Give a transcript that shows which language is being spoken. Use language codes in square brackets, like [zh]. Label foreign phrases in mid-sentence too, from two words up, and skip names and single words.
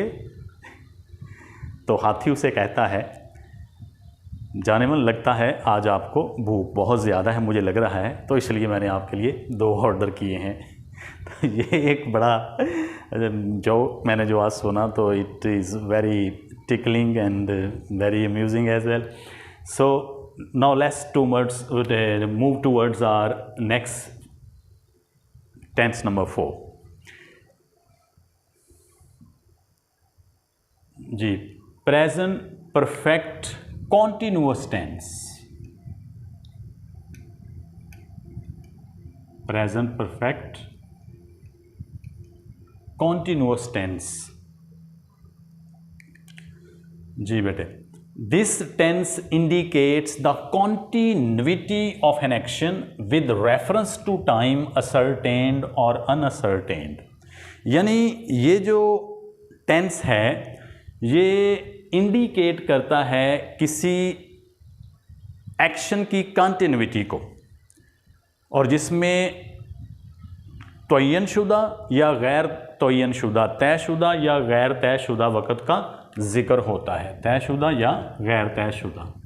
[hi] तो हाथी उसे कहता है, जाने मन लगता है आज आपको भूख बहुत ज़्यादा है, मुझे लग रहा है, तो इसलिए मैंने आपके लिए 2 ऑर्डर किए हैं। तो ये एक बड़ा जो मैंने जो आज सुना, तो [en] it is very tickling and very amusing as well. So now let's move towards our next tense number 4. [hi] जी, [en] present perfect continuous tense. Present perfect continuous tense. [hi] जी बेटे, [en] this tense indicates the continuity of an action with reference to time ascertained aur unascertained. [hi] यानी ये जो टेंस है ये इंडिकेट करता है किसी एक्शन की कंटिन्यूटी को, और जिसमें तयनशुदा या गैर तयनशुदा, तयशुदा या गैर तयशुदा वक़्त का जिक्र होता है, तयशुदा या गैर तयशुदा।